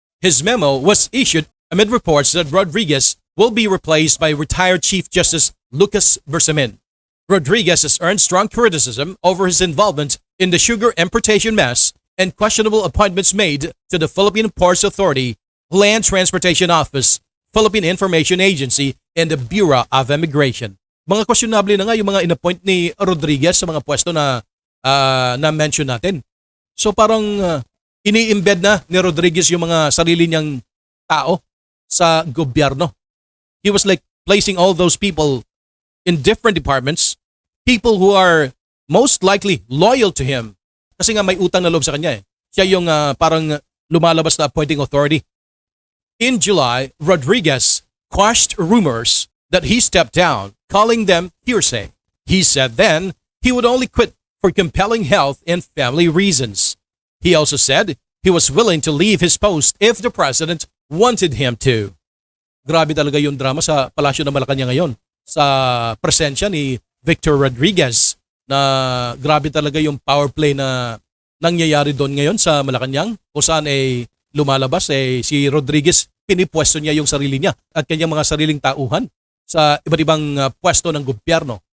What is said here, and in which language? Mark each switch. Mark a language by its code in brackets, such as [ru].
[en] His memo was issued amid reports that Rodriguez will be replaced by retired Chief Justice Lucas Bersamin. Rodriguez has earned strong criticism over his involvement in the sugar importation mess and questionable appointments made to the Philippine Ports Authority, Land Transportation Office, Philippine Information Agency, and the Bureau of Immigration. [tl] Mga questionable na nga yung mga inappoint ni Rodriguez sa mga pwesto na na-mention natin. So parang ini-embed na ni Rodriguez yung mga sarili niyang tao sa gobyerno. [en] He was like placing all those people in different departments, people who are most likely loyal to him. [tl] Kasi nga may utang na loob sa kanya eh. Siya yung parang lumalabas na appointing authority. [en] In July, Rodriguez quashed rumors that he stepped down, calling them hearsay. He said then he would only quit for compelling health and family reasons. He also said he was willing to leave his post if the president wanted him to. [tl] Grabe talaga yung drama sa Palasyo ng Malacanang ngayon sa presensya ni Victor Rodriguez na grabe talaga yung power play na nangyayari doon ngayon sa Malacanang kung saan lumalabas si Rodriguez pinipwesto niya yung sarili niya at kanyang mga sariling tauhan sa iba't ibang pwesto ng gobyerno.